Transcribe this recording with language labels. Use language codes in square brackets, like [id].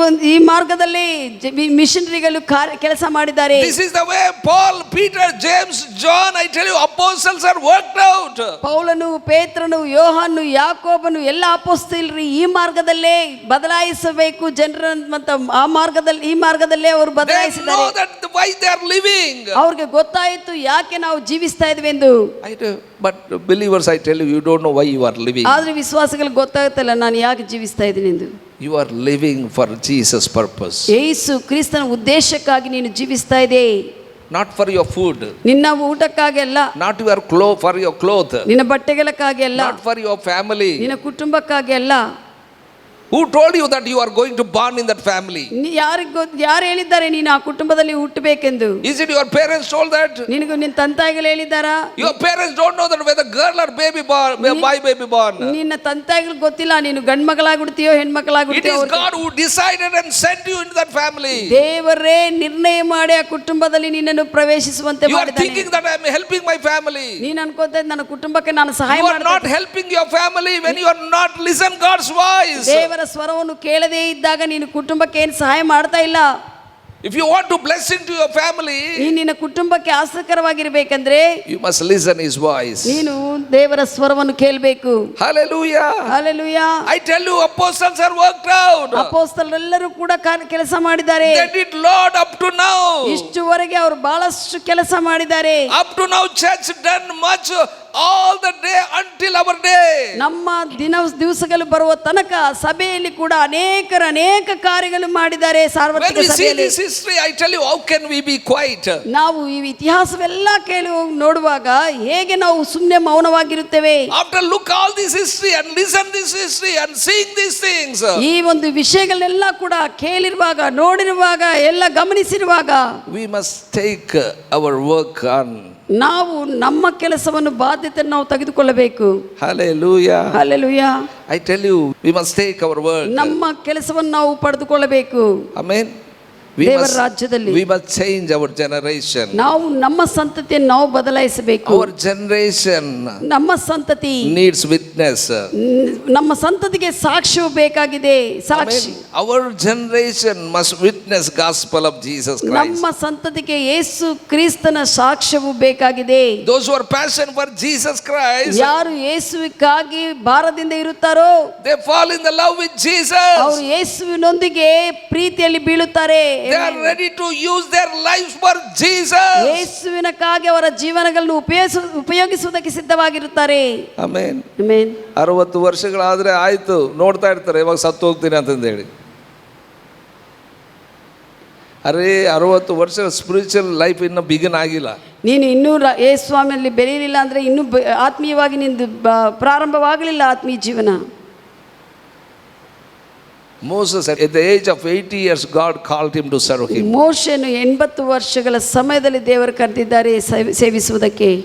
[kn] ಈ ಮಾರ್ಗದಲ್ಲಿ ಮಿಷನರಿಗಳು ಕೆಲಸ ಮಾಡಿದ್ದಾರೆ. [en] This is the way Paul, Peter, James, John, I tell you, apostles are worked out. [kn] ಪೌಲನು, ಪೇತ್ರನು, ಯೋಹಾನು, ಯಾಕೋಬನು ಎಲ್ಲ ಅಪೊಸ್ತಲರು ಈ ಮಾರ್ಗದಲ್ಲೇ ಬದಲಾಯಿಸಬೇಕು ಜನರನ್ನು. ಈ ಮಾರ್ಗದಲ್ಲೇ ಅವರು [en] They [kn] ಬದಲಾಯಿಸಿದ್ದಾರೆ. [en] know that why they are living. [kn] ಅವ್ರಿಗೆ ಗೊತ್ತಾಯಿತು ಯಾಕೆ ನಾವು ಜೀವಿಸ್ತಾ ಇದ್ವಿ ಎಂದು. [en] But believers, I tell you, you don't know why you are living. [kn] ಆದ್ರೆ ವಿಶ್ವಾಸಿಗಳಿಗೆ ಗೊತ್ತಾಗುತ್ತಲ್ಲ ನಾನು ಯಾಕೆ ಜೀವಿಸ್ತಾ ಇದ್ದೀನಿ ಎಂದು. [en] You are living for Jesus' purpose. [kn] ಯೇಸು ಕ್ರಿಸ್ತನ ಉದ್ದೇಶಕ್ಕಾಗಿ ನೀನು ಜೀವಿಸ್ತಾ ಇದೆ. [en] Not for your food. [kn] ನಿನ್ನ ಊಟಕ್ಕಾಗಿ ಅಲ್ಲ. [en] Not for your clothes. [kn] ನಿನ್ನ ಬಟ್ಟೆಗಳಕ್ಕಾಗಿ ಅಲ್ಲ. [en] Not for your family. [kn] ನಿನ್ನ ಕುಟುಂಬಕ್ಕಾಗಿ ಅಲ್ಲ. [en] Who told you that you are going to born in that family? [kn] ಯಾರು ಹೇಳಿದ್ದಾರೆ ನೀನು ಆ ಕುಟುಂಬದಲ್ಲಿ ಹುಟ್ಟಬೇಕೆಂದು? [en] Is it your parents told that? [kn] ನಿನಗೂ ನಿನ್ನ ತಂತಾಯಿಗಳು ಹೇಳಿದಾರಾ? [en] Your parents don't know that whether girl or baby born, boy baby born. [kn] ನಿನ್ನ ತಂತಾಯಿಗಳು ಗೊತ್ತಿಲ್ಲ ನೀನು ಗಂಡು ಮಗಳಾಗಿ ಹುಡ್ತೀಯೋ ಹೆಣ್ಮಕ್ಳಾಗಿ [en] It [kn] ಹುಡ್ತೀಯೋ. [en] is God who decided and sent you into that family. [kn] ದೇವರೇ ನಿರ್ಣಯ ಮಾಡಿ ಆ ಕುಟುಂಬದಲ್ಲಿ ನಿನ್ನನ್ನು ಪ್ರವೇಶಿಸುವಂತೆ [en] You are [kn] ಮಾಡಿದ್ದಾನೆ. [en] thinking that I am helping my family. [kn] ನೀನು ಅನ್ಕೋತಾ ಇದ್ದ ನನ್ನ ಕುಟುಂಬಕ್ಕೆ ನಾನು ಸಹಾಯ [en] You are not [kn] ಮಾಡ್ತೀನಿ. [en] helping your family when you are not listen God's voice. [kn] ದೇವರ ಸ್ವರವನ್ನು ಕೇಳದೇ ಇದ್ದಾಗ ನೀನು ಕುಟುಂಬಕ್ಕೆ ಏನು ಸಹಾಯ ಮಾಡ್ತಾ ಇಲ್ಲ. [en] If you want to bless into your family, [kn] ನಿನ್ನ ಕುಟುಂಬಕ್ಕೆ ಆಸಕ್ತವಾಗಿರಬೇಕಂದ್ರೆ [en] you must listen his voice. [kn] ನೀನು ದೇವರ ಸ್ವರವನ್ನು ಕೇಳಬೇಕು. [en] Hallelujah. Hallelujah. I tell you, apostles are worked out. [kn] ಅಪೊಸ್ತಲರೆಲ್ಲರೂ ಕೂಡ ಕೆಲಸ ಮಾಡಿದ್ದಾರೆ. [en] They did Lord up to now. [kn] ಇಷ್ಟುವರೆಗೆ ಅವರು ಬಹಳಷ್ಟು ಕೆಲಸ ಮಾಡಿದ್ದಾರೆ. [en] Up to now church done much all the day until our day. [kn] ನಮ್ಮ ದಿವಸಗಳು ಬರುವ ತನಕ ಸಭೆಯಲ್ಲಿ ಕೂಡ ಅನೇಕ ಕಾರ್ಯಗಳು ಮಾಡಿದ್ದಾರೆ. ಸಾರ್ವತ್ರಿಕ [en] When we see [kn] ಸಭೆಯಲ್ಲಿ [en] this history, I tell you, how can we be quiet? [kn] ನಾವು ಈ ಇತಿಹಾಸವೆಲ್ಲ ಕೇಳಿ ನೋಡುವಾಗ ಹೇಗೆ ನಾವು ಸುಮ್ಮನೆ ಮೌನವಾಗಿರುತ್ತೇವೆ? [en] After look all this history and listen this history and seeing these things, [kn] ಈ ಒಂದು ವಿಷಯಗಳನ್ನೆಲ್ಲ ಕೂಡ ಕೇಳಿರುವಾಗ, ನೋಡಿರುವಾಗ, ಎಲ್ಲ ಗಮನಿಸಿರುವಾಗ [en] we must take our work on. [kn] ನಾವು ನಮ್ಮ ಕೆಲಸವನ್ನು ಬಾಧ್ಯತೆಯನ್ನು ನಾವು ತೆಗೆದುಕೊಳ್ಳಬೇಕು. [en] Hallelujah. Hallelujah. I tell you, we must take our work. [kn] ನಮ್ಮ ಕೆಲಸವನ್ನು ನಾವು ಪಡೆದುಕೊಳ್ಳಬೇಕು. [en] Amen. [kn] ದೇವರ ರಾಜ್ಯದಲ್ಲಿ [en] we must change our generation. [kn] ನಾವು ನಮ್ಮ ಸಂತತಿಯನ್ನು ನಾವು ಬದಲಾಯಿಸಬೇಕು. [en] Our generation [kn] ನಮ್ಮ ಸಂತತಿ [en] needs witness. [kn] ನಮ್ಮ ಸಂತತಿಗೆ ಸಾಕ್ಷ್ಯವು ಬೇಕಾಗಿದೆ. ಸಾಕ್ಷಿ. [en] Our generation must witness gospel of Jesus Christ. [kn] ನಮ್ಮ ಸಂತತಿಗೆ ಯೇಸು ಕ್ರಿಸ್ತನ ಸಾಕ್ಷ್ಯವು ಬೇಕಾಗಿದೆ. [en] Those who are passionate for Jesus Christ, [kn] ಯಾರು ಯೇಸುವಿಗಾಗಿ ಭಾರದಿಂದ ಇರುತ್ತಾರೋ [en] they fall in the love with Jesus. [kn] ಅವರು ಯೇಸುವಿನೊಂದಿಗೆ ಪ್ರೀತಿಯಲ್ಲಿ ಬೀಳುತ್ತಾರೆ. [en] They are ready to use their lives for Jesus. [kn] ಯೇಸುವಿನಕ್ಕಾಗಿ ಅವರ ಜೀವನಗಳನ್ನು ಉಪಯೋಗಿಸುವುದಕ್ಕೆ ಸಿದ್ಧವಾಗಿರುತ್ತಾರೆ. Amen. Amen. 60 ವರ್ಷಗಳಾದ್ರೆ ಆಯ್ತು, ನೋಡ್ತಾ ಇರ್ತಾರೆ ಯಾವಾಗ ಸತ್ತು ಹೋಗ್ತೀನಿ ಅಂತಂದೇಳಿ. ಅರೇ 60 ವರ್ಷ [en] spiritual life [kn] ಇನ್ನೂ [en] begin [kn] ಆಗಿಲ್ಲ. ನೀನು ಇನ್ನೂ ಯೇಸುಸ್ವಾಮಿಯಲ್ಲಿ ಬೆಳೆಯಲಿಲ್ಲ ಅಂದರೆ ಇನ್ನೂ ಆತ್ಮೀಯವಾಗಿ ನಿಂದು ಪ್ರಾರಂಭವಾಗಲಿಲ್ಲ ಆತ್ಮೀಯ ಜೀವನ. [en] Moses at the age of 80 years God called him to serve him. [kn] ಮೋಶೆಯನ್ನು 80 ವರ್ಷಗಳ ಸಮಯದಲ್ಲಿ ದೇವರು ಕರೆದಿದ್ದಾರೆ ಸೇವಿಸುವುದಕ್ಕೆ.